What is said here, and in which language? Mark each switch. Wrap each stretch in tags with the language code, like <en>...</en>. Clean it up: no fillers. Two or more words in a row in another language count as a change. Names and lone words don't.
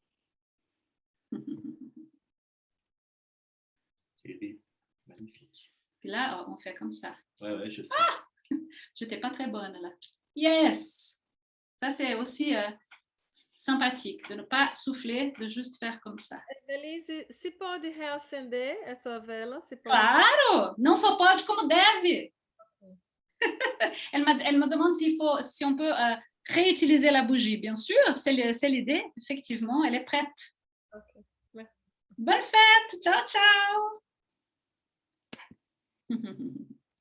<fr>Magnifique. Puis là, on fait comme ça. Ouais, je sais. J'étais pas très bonne là. Yes. Ça, c'est aussi sympathique de ne pas souffler, de juste faire comme ça. Elise,</fr> <pt>se pode reacender essa vela? Se pode... Claro! Não só pode, como deve.</pt> <fr>Elle me demande si on peut réutiliser la bougie. Bien sûr, c'est l'idée. Effectivement, elle est prête. Ok, merci. Bonne fête!</fr> <it>Ciao, ciao!</it>